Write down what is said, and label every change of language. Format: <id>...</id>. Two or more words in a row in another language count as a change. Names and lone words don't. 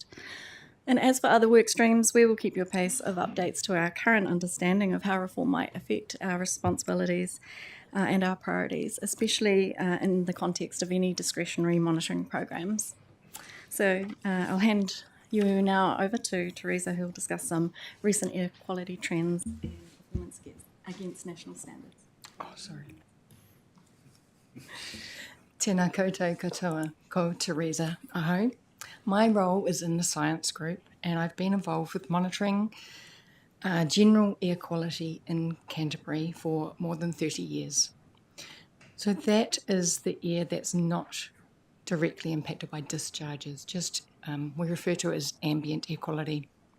<en>And as for other work streams, we will keep you apace of updates to our current understanding of how reform might affect our responsibilities and our priorities, especially in the context of any discretionary monitoring programs. So I'll hand you now over to Teresa, who will discuss some recent air quality trends and performance against national standards. Oh, sorry.</en> <mi>Tēnā koutou katoa, ko Teresa Aho.</mi> <en>My role is in the science group and I've been involved with monitoring general air quality in Canterbury for more than 30 years. So that is the air that's not directly impacted by discharges, just we refer to it as ambient air quality.</en>